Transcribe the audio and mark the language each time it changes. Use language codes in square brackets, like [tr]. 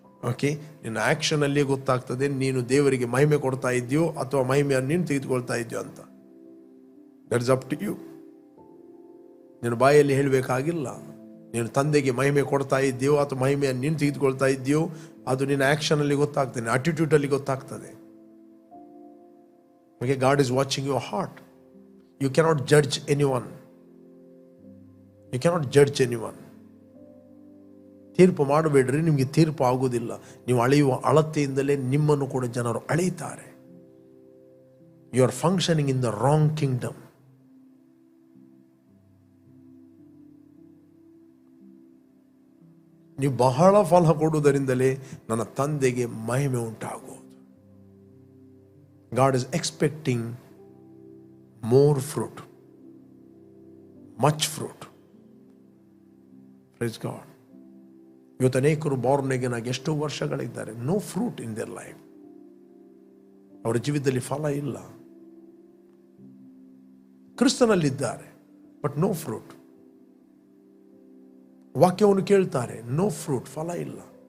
[kn] Okay, ನಿನ್ನ ಆ್ಯಕ್ಷನಲ್ಲಿ ಗೊತ್ತಾಗ್ತದೆ ನೀನು ದೇವರಿಗೆ ಮಹಿಮೆ ಕೊಡ್ತಾ ಇದೆಯೋ ಅಥವಾ ಮಹಿಮೆಯನ್ನು ನೀನು ತೆಗೆದುಕೊಳ್ತಾ ಇದೆಯೋ ಅಂತ. [en] That is up to you. [kn] ನೀನು ಬಾಯಲ್ಲಿ ಹೇಳಬೇಕಾಗಿಲ್ಲ. ನೀನು ತಂದೆಗೆ ಮಹಿಮೆ ಕೊಡ್ತಾ ಇದ್ದೀಯೋ ಅಥವಾ ಮಹಿಮೆಯನ್ನು ನೀನು ತೆಗೆದುಕೊಳ್ತಾ ಇದ್ದೀಯೋ ಅದು ನಿನ್ನ ಆ್ಯಕ್ಷನಲ್ಲಿ ಗೊತ್ತಾಗ್ತದೆ, ಅಟಿಟ್ಯೂಡಲ್ಲಿ ಗೊತ್ತಾಗ್ತದೆ. [en] Okay, God is watching your heart. You cannot judge anyone. You cannot judge anyone. [kn] ತೀರ್ಪು ಮಾಡಬೇಡ್ರಿ, ನಿಮಗೆ ತೀರ್ಪು ಆಗುವುದಿಲ್ಲ. ನೀವು ಅಳೆಯುವ ಅಳತೆಯಿಂದಲೇ ನಿಮ್ಮನ್ನು ಕೂಡ ಜನರು ಅಳೆಯುತ್ತಾರೆ. [en] You are functioning in the wrong kingdom. [kn] ನೀವು ಬಹಳ ಫಲ ಕೊಡುವುದರಿಂದಲೇ ನನ್ನ ತಂದೆಗೆ ಮಹಿಮೆ ಉಂಟಾಗುವುದು. [en] God is expecting more fruit, much fruit. Praise God. [kn] ಇವತ್ತು ಅನೇಕರು ಬಾರ್ನ್ ಅಗೇನ್ ಆಗಿ ಎಷ್ಟೋ ವರ್ಷಗಳಿದ್ದಾರೆ, [en] No fruit in their life. [kn] ಅವರ ಜೀವಿತದಲ್ಲಿ ಫಲ ಇಲ್ಲ. ಕ್ರಿಸ್ತನಲ್ಲಿದ್ದಾರೆ [en] But no fruit. [kn] ವಾಕ್ಯವನ್ನು ಕೇಳ್ತಾರೆ, [en] no fruit, [kn] ಫಲ ಇಲ್ಲ.